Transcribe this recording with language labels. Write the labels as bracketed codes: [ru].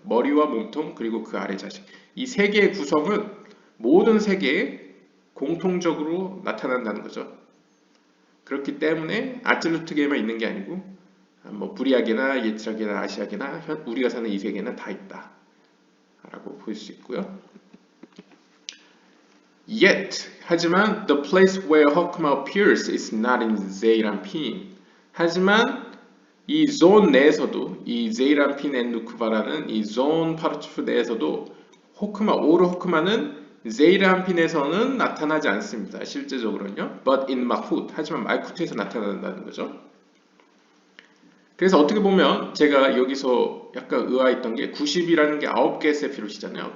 [ko] 머리와 몸통 그리고 그 아래 자식. 이 세 개의 구성은 모든 세계에 공통적으로 나타난다는 거죠. 그렇기 때문에 아틀루트계에만 있는 게 아니고 뭐 부리아계나 예트라계나 아시아계나 우리가 사는 이 세계는 다 있다 라고 볼 수 있고요. [en] Yet [ko] 하지만 [en] the place where Hokmah appears is not in Zeiranpin. [ko] 하지만 이 존 내에서도 이 제이란핀 앤 누크바라는 이 존 파르투프 내에서도 호크마 오르 호크마는 제이란핀에서는 나타나지 않습니다. 실제적으로는요. [en] But in Malkut [ko] 하지만 말쿠트에서 나타난다는 거죠. 그래서 어떻게 보면 제가 여기서 약간 의아했던 게 90이라는 게 9개의 세피롯이잖아요.